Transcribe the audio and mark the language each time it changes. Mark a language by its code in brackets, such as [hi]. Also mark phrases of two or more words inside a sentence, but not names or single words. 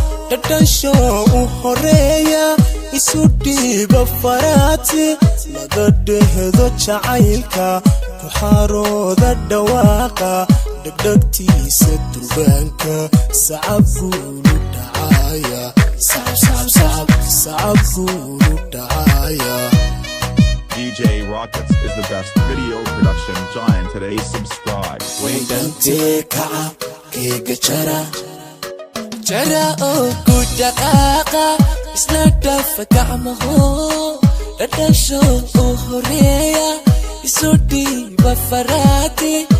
[so] Dhadhansho u horeeya, isu dhiiba faraati. Laga dhehdo jacaylka, ku xarooda dhawaaqa. Dhagdhagtiisa durbaanka, sacab guulu dhacaya. Sacab, sacab, sacab, sacab guulu dhacaya. [en] D J Rockets is the best video production giant today. Subscribe. [so] Wendante kaca, keega jara. Jara oo ku dhaqaaqa, isla dhafa gacmaho. Dhadhansho u horeeya, isu dhiiba faraati.